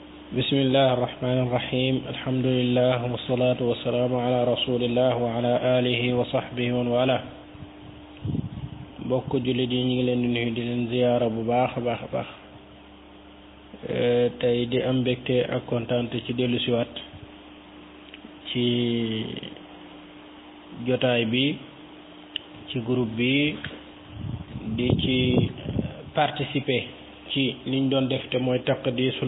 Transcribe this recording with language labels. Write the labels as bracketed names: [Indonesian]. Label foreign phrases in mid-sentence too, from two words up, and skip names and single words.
[Arabic] بسم الله الرحمن الرحيم الحمد لله والصلاة والسلام على رسول الله وعلى آله وصحبه ومن والاه [Wolof] bokk jullit yi ñu ngi leen di nuyu di leen ziyaara bu baax a baax tey di am mbégte ak kontaante ci dellu siwaat ci jotaay bi ci groupe bi di ci participer ci liñ doon def te mooy taqdisul